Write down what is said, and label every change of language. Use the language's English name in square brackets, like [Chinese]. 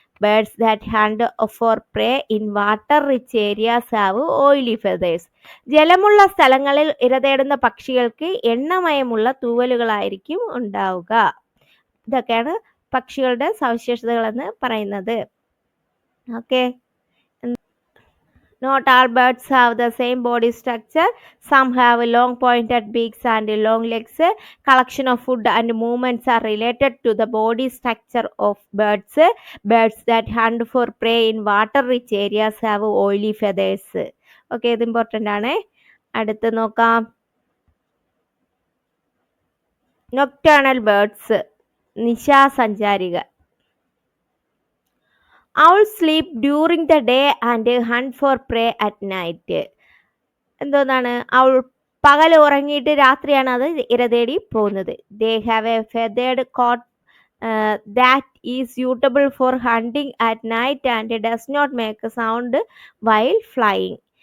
[English] Birds that hunt for prey in water rich areas have oily feathers. [Malayalam] ജലമുള്ള സ്ഥലങ്ങളിൽ ഇരതേടുന്ന പക്ഷികൾക്ക് എണ്ണമയമുള്ള തൂവലുകളായിരിക്കും ഉണ്ടാവുക. ഇതൊക്കെയാണ് പക്ഷികളുടെ സവിശേഷതകൾ എന്ന് പറയുന്നത്. Okay. [English] Not all birds have the same body structure. Some have long pointed beaks and long legs. Collection of food and movements are related to the body structure of birds. Birds that hunt for prey in water-rich areas have oily feathers. [Malayalam] Okay, ഇത് important ആണ്. അടുത്ത് നോക്കാം. [English] Nocturnal birds, നിശാസഞ്ചാരികൾ. Owls sleep during the day and hunt for prey at night. [Malayalam] എന്തോന്നാണ്? Owl പകൽ ഉറങ്ങിയിട്ട് രാത്രിയാണ് അത് ഇരതേടി പോകുന്നത്. [English] They have a feathered coat that is suitable for hunting at night and does not make a sound while flying.